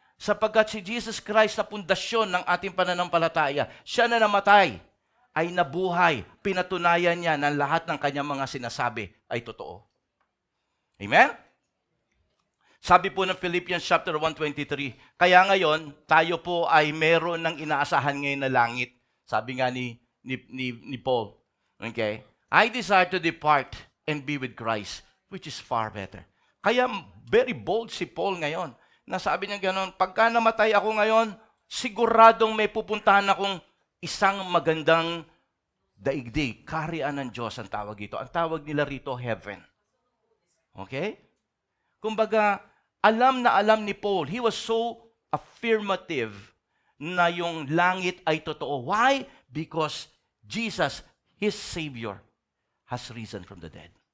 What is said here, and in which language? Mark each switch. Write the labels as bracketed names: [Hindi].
[Filipino] Sapagkat si Jesus Christ na pundasyon ng ating pananampalataya, siya na namatay, ay nabuhay. Pinatunayan niya na lahat ng kanyang mga sinasabi ay totoo. Amen? Sabi po ng Philippians chapter 1:23, kaya ngayon, tayo po ay meron ng inaasahan ngayon na langit. Sabi nga ni Paul. Okay? [English] I desire to depart and be with Christ, which is far better. [Filipino] Kaya very bold si Paul ngayon. Nasabi niya gano'n, pagka namatay ako ngayon, siguradong may pupuntahan akong isang magandang daigdig. Kaharian ng Diyos ang tawag ito. Ang tawag nila rito, heaven. Okay? Kumbaga, alam na alam ni Paul, he was so affirmative na yung langit ay totoo. Why? [English] Because Jesus, His Savior, has risen from the dead.